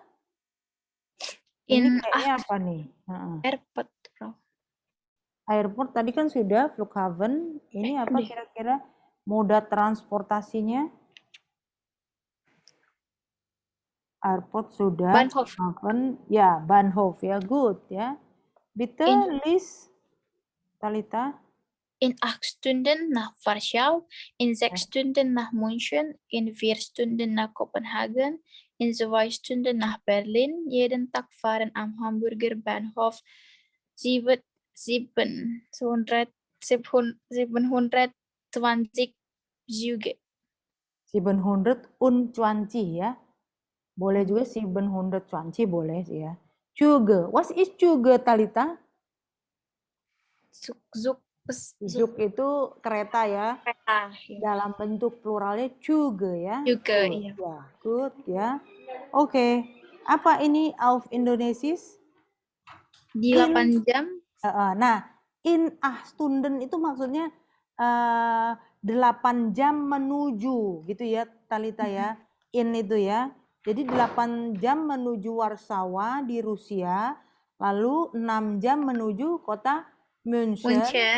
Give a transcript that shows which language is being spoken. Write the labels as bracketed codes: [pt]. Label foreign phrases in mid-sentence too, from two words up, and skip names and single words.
[id] Ini kayaknya apa nih? Airport. Airport tadi kan sudah, Flughafen. Ini apa kira-kira moda transportasinya? Airport sudah. Bahnhof. Hafen, ya, Bahnhof ya, good ya. Bitte, Lies, Talita. [de] In 8 Stunden nach Warschau, in 6 Stunden nach München, in 4 Stunden nach Kopenhagen, in 2 Stunden nach Berlin. Jeden Tag fahren am Hamburger Bahnhof 720 Züge. [id] 720 ya. Boleh juga 720 boleh sih ya. Züge. [en] What is [id] Züge, Talita? Zug itu kereta ya. Kereta. Dalam bentuk pluralnya Züge ya. Juga, good, iya. ya. Good ya. Oke. Apa ini [de] auf Indonesisch? [id] Di 8 jam. Nah, [de] in 8 Stunden [id] itu maksudnya 8 jam menuju gitu ya, Talita ya. In itu ya. Jadi 8 jam menuju Warsawa di Rusia, lalu 6 jam menuju kota München.